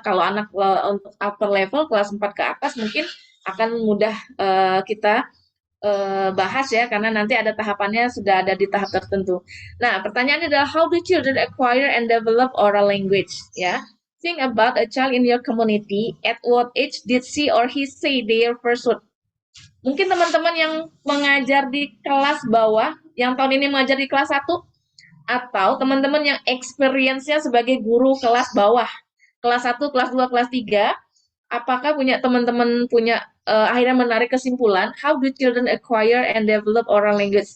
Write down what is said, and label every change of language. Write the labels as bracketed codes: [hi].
[id] Kalau anak untuk upper level kelas 4 ke atas mungkin akan mudah kita bahas ya, karena nanti ada tahapannya, sudah ada di tahap tertentu. Nah, pertanyaannya adalah [en] how do children acquire and develop oral language ya. Think about a child in your community. At what age did she or he say their first word? [id] Mungkin teman-teman yang mengajar di kelas bawah, yang tahun ini mengajar di kelas 1, atau teman-teman yang experience-nya sebagai guru kelas bawah, kelas 1, kelas 2, kelas 3, apakah teman-teman punya akhirnya menarik kesimpulan, [en] how do children acquire and develop oral language?